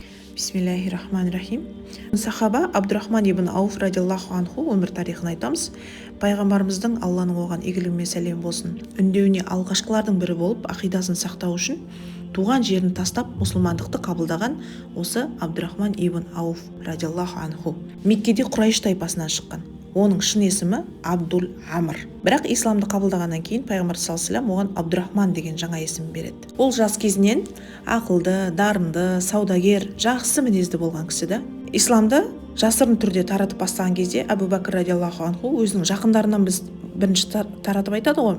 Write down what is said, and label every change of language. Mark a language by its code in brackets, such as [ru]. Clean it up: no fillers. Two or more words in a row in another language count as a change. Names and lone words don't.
[ar] بسم الله الرحمن الرحيم. [kk] Сахаба Абдурахман ибн Ауф [ar] رضي الله عنه [kk] өмір тарихын айтамыз. Пайғамбарымыздың Алланың оған игілігі мен сәлем болсын үндеуіне алғашқылардың бірі болып ақидасын сақтау үшін туған жерін тастап мұсылмандықты қабылдаған осы Абдурахман ибн Ауф [ar] رضي الله عنه [kk] Меккеде Құрайш тайпасынан шыққан. Оның шын есімі Абдул Амр. Бірақ исламды қабылдағаннан кейін пайғамбар [ar] صلى الله عليه وسلم [kk] оған Абдурахман деген жаңа есім береді. Ол жас кезінен ақылды, дарынды, саудагер, жақсы мінезді болған кісі да. Исламды жасырын түрде таратып бастаған кезде Абу Бәкір [ar] رضي الله عنه [kk] өзінің жақындарынан бірінші таратып айтады ғой.